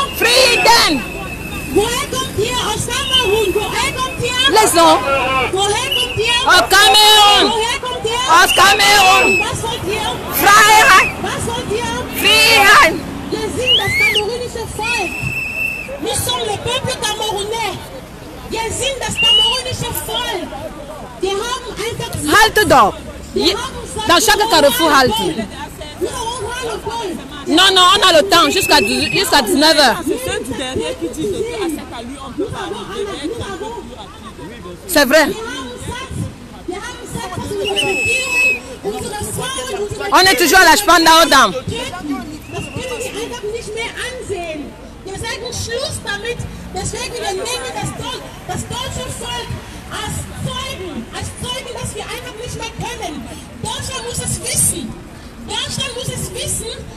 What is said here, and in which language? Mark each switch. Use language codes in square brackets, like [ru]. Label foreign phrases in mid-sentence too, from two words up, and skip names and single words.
[de] Frieden! Woher kommt ihr? Aus Kamerun. Woher kommt ihr? [fr] Laissons. [de] Woher kommt ihr? [fr] Au Cameroun! [de] Woher kommt ihr? Aus Cameroun! Was wollt ihr? Freiheit! Was wollt ihr? Freiheit! Wir sind das kamerunische Volk. [fr] Nous sommes le peuple camerounais. [de] Wir sind das kamerunische Volk. Wir haben einfach... [fr] Halte donc! Dans chaque carrefour, halte. Non, non, on a le temps jusqu'à 19h. C'est vrai. On est toujours à la Spandau Dam. [de] Deswegen nehmen das deutsche Volk als Zeugen, dass wir einfach nicht mehr können. Deutschland muss es wissen. Deutschland muss es wissen.